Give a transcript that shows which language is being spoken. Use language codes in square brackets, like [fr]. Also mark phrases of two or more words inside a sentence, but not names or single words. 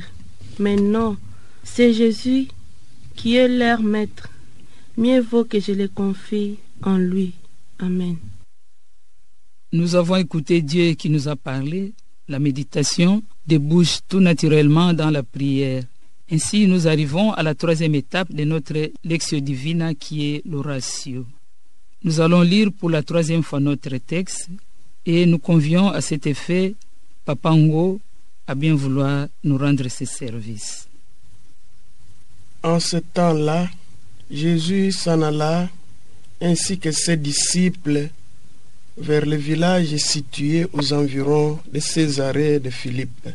[fr] Mais non, c'est Jésus qui est leur maître. Mieux vaut que je les confie en lui. Amen. Nous avons écouté Dieu qui nous a parlé. La méditation débouche tout naturellement dans la prière. Ainsi, nous arrivons à la troisième étape de notre [la] Lectio Divina [fr] qui est l'oratio. Nous allons lire pour la troisième fois notre texte et nous convions à cet effet Papa Ngo à bien vouloir nous rendre ses services. En ce temps-là, Jésus s'en alla ainsi que ses disciples vers le village situé aux environs de Césarée de Philippe.